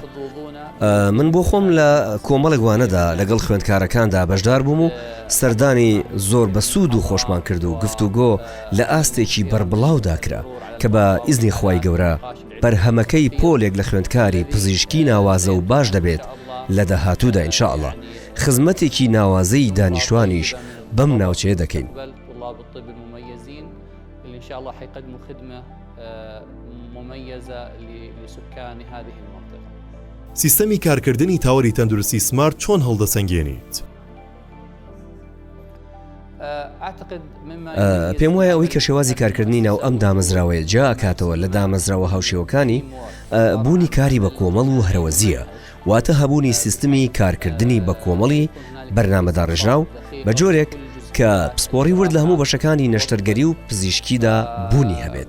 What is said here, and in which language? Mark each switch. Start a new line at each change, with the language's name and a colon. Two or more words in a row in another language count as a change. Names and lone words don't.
Central Kurdish: من بۆ خۆم لە کۆمەڵێک وانەدا لەگەڵ خوێندکارەکاندا بەشدار بووم و سەردانی زۆر بەسوود و خۆشمان کرد و گفتوگۆ لە ئاستێکی بەربڵاودا کرا کە بە ئیزنی خوای گەورە بەرهەمەکەی پۆلێک لە خوێندکاری پزیشکی ناوازە و باش دەبێت لە داهاتوودا ئینشاءالله. خزمەتێکی ناوازەی دانیشتوانیش بەم ناوچەیە دەکەین.
Arabic: إن شاء الله حيقدموا خدمة مميزة لسكان هذه المنطقة.
Central Kurdish: سیستەمی کارکردنی تاوەری تەندروستی سمارت چۆن هەڵدەسەنگێنیت؟ پێم وایە ئەوەی کە شێوازی کارکردنی ناو ئەم دامەزراوەیە جا ئەکاتەوە لە دامەزراوە هاوشێوەکانی بوونی کاری بە کۆمەڵ و هەرەوەزیە واتە هەبوونی سیستمی کارکردنی بە کۆمەڵی بەرنامەداڕژراو بە جۆرێک کە پسپۆڕی ورد لە هەموو بەشەکانی نەشتەرگەری و پزیشکیدا بوونی هەبێت.